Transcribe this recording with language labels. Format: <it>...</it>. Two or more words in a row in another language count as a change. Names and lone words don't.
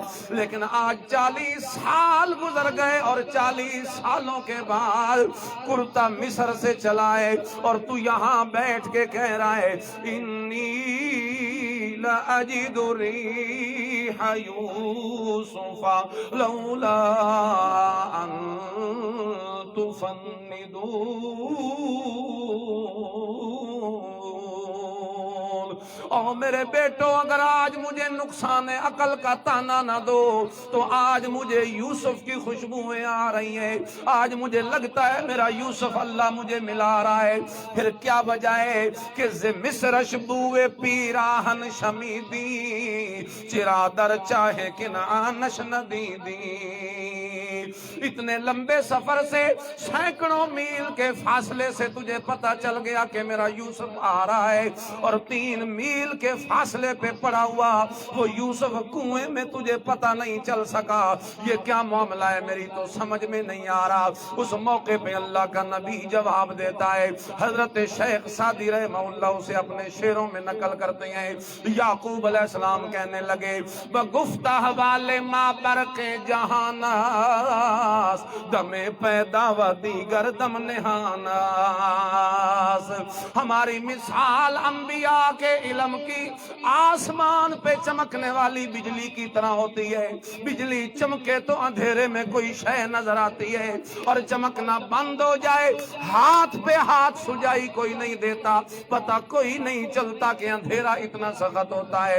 <ur>لیکن آج 40 سال گزر گئے اور 40 سالوں کے بعد کرتا مصر سے چلائے اور تو یہاں بیٹھ کے کہہ رہا ہے</ur> <ar>انی لأجد ریح یوسف لولا ان تفندون۔</ar> <ur>اور میرے بیٹو اگر آج مجھے نقصان عقل کا تانا نہ دو تو آج مجھے یوسف کی خوشبوئیں آ رہی ہیں، آج مجھے لگتا ہے میرا یوسف اللہ مجھے ملا رہا ہے۔ پھر کیا وجہ ہے کہ</ur> <fa>ز مصرش بوئے پیراہن شمیدی، چرا در چاہے کنعانش ندیدی۔</fa> <ur>اتنے لمبے سفر سے سینکڑوں میل کے فاصلے سے تجھے پتا چل گیا کہ میرا یوسف آ رہا ہے، اور 3 میل کے فاصلے پہ پڑا ہوا وہ یوسف کنویں میں تجھے پتا نہیں چل سکا۔ یہ کیا معاملہ ہے میری تو سمجھ میں نہیں آ رہا۔ اس موقع پہ اللہ کا نبی جواب دیتا ہے، حضرت شیخ سعدی رحمہ اللہ اسے اپنے شعروں میں نقل کرتے ہیں۔ یعقوب علیہ السلام کہنے لگے</ur> <fa>بگفت احوال ما برق جہان است، دم پیدا و دیگر دم نہان است۔</fa> <ur>ہماری مثال انبیاء کے علم کی آسمان پہ چمکنے والی بجلی کی طرح ہوتی ہے۔ بجلی چمکے تو اندھیرے میں کوئی شے نظر آتی ہے، اور چمکنا بند ہو جائے ہاتھ پہ ہاتھ سجائی کوئی نہیں دیتا، پتہ کوئی نہیں چلتا کہ اندھیرا اتنا سخت ہوتا ہے۔</ur>